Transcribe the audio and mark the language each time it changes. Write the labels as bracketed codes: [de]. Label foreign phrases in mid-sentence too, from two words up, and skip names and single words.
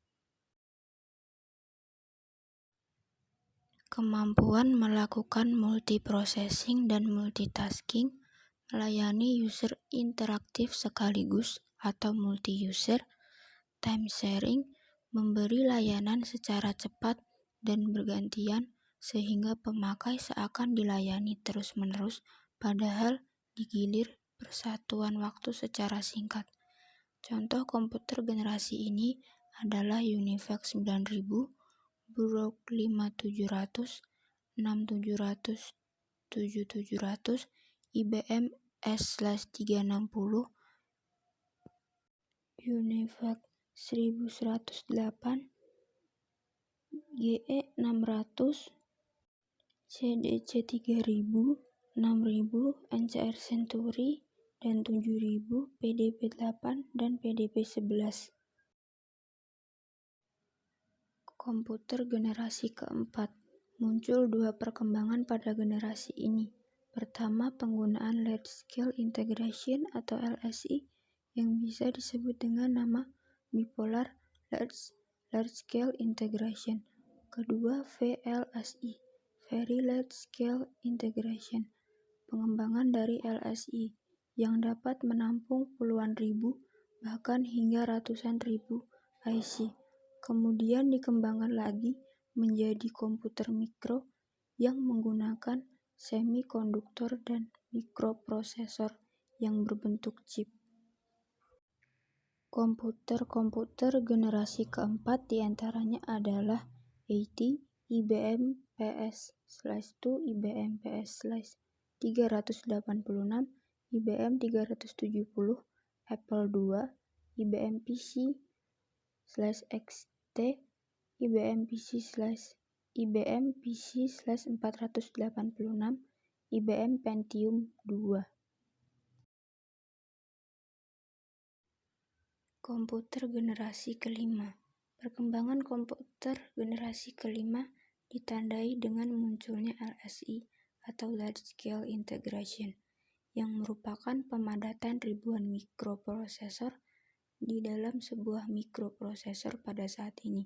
[id] Kemampuan melakukan multiprocessing dan multitasking, melayani user interaktif sekaligus atau multi-user, [en] time sharing, [id] memberi layanan secara cepat dan bergantian sehingga pemakai seakan dilayani terus-menerus padahal digilir persatuan waktu secara singkat. Contoh komputer generasi ini adalah UNIVAC 9000, Brook 5700, 6700, 7700, IBM S/360, UNIVAC 1108, GE 600, CDC 3000, 6000, NCR Century, dan 7000, PDP 8, dan PDP 11. Komputer generasi keempat. Muncul dua perkembangan pada generasi ini. Pertama, penggunaan [en] Large Scale Integration [id] atau LSI yang bisa disebut dengan nama [en] Bipolar Large Scale Integration. [id] Kedua, VLSI, [en] Very Large Scale Integration, [id] pengembangan dari LSI yang dapat menampung puluhan ribu bahkan hingga ratusan ribu IC. Kemudian dikembangkan lagi menjadi komputer mikro yang menggunakan semikonduktor dan mikroprosesor yang berbentuk chip. Komputer generasi keempat diantaranya adalah AT, IBM PS/2, IBM PS/386, IBM 370, Apple II, IBM PC/XT, IBM PC/486, IBM Pentium II. Komputer generasi kelima. Perkembangan komputer generasi kelima ditandai dengan munculnya LSI atau [en] Large Scale Integration, [id] yang merupakan pemadatan ribuan mikroprosesor di dalam sebuah mikroprosesor pada saat ini.